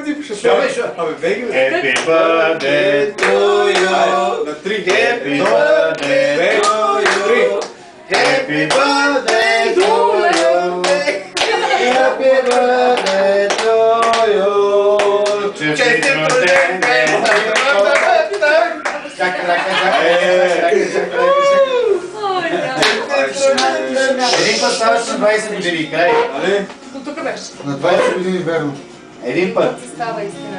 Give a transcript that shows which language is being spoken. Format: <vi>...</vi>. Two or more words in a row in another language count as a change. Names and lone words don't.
<bg>Абе, беги, бе.</bg> <en>Happy birthday to you.</en> <bg>На три.</bg> <en>Happy birthday to you. Happy birthday to you. Happy birthday to you.</en> <bg>Честит рожден ден. Един път ставаш на 20 години, край. Но тук беше. На 20 години, верно. Един път. Става истина.</bg>